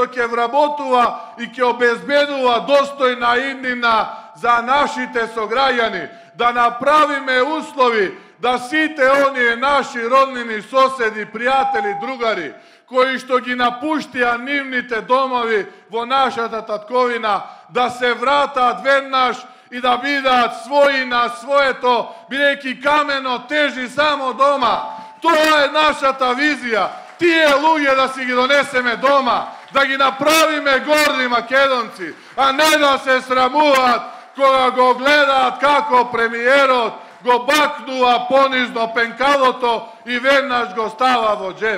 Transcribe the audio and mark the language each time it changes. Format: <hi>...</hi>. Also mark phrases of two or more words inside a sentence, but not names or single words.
<mk>ќе вработува и ќе обезбедува достојна иднина за нашите сограѓани, да направиме услови да сите оние наши роднини, соседи, пријатели, другари, кои што ги напуштија нивните домови во нашата татковина, да се вратат веднаш и да бидат свои на своето, би реки камено тежи само дома. То је наша та визија. Тие луѓе да си ги донесеме дома, да ги направиме горди Македонци, а не да се срамуват кога го гледат како премиерот го бакнува понизно пенкалото и венаш го става во џеп.</mk>